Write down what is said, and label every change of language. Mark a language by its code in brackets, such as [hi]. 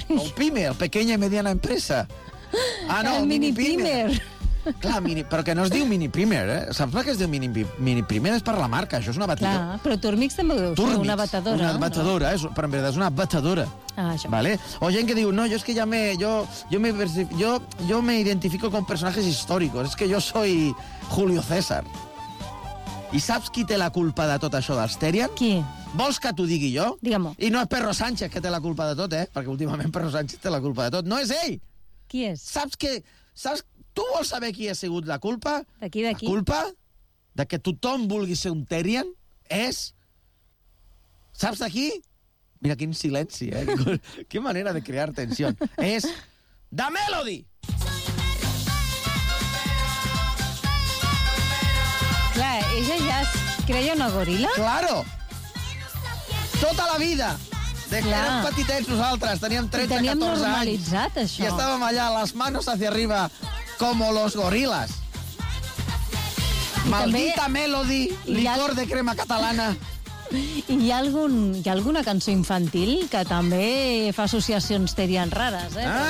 [es] El Pimer, pequeña y mediana empresa. [ca] Ah, no, el mini Pimer. Clar, però que no es diu mini Pimer, eh? Saps per què es diu mini Pimer? És per la marca, això és una batidora. Clar, però Thermomix també ho deu ser, una batedora. Una batedora, no? Però en veritat és una batedora. Ah, vale. O gent que diu, no, jo és que ja me... [es] Jo me identifico con personajes históricos. [ca] És que jo soy Julio César. I saps qui té la culpa de tot això d'Asterian? Qui? Vols que t'ho digui jo? Digue-m'ho. I no és Perro Sánchez que té la culpa de tot, eh? Perquè últimament Perro Sánchez té la culpa de tot. No és ell! Qui és? Saps que... Saps... Tu vols saber qui ha sigut la culpa? D'aquí, d'aquí. La culpa de que tothom vulgui ser un Terian és... Saps d'aquí? Mira, quin silenci, eh? Quin manera de crear tensió. És... The Melody! Clar, ella ja es creia una goril·la? Claro! Tota la vida! Des que érem petitets nosaltres, teníem 13, 14 anys. Teníem normalitzat, això. I estàvem allà, [es] les manos hacia arriba, como los gorilas. [ca] Maldita també... Melody, licor de crema catalana... I hi ha alguna cançó infantil que també fa associacions terian rares, eh?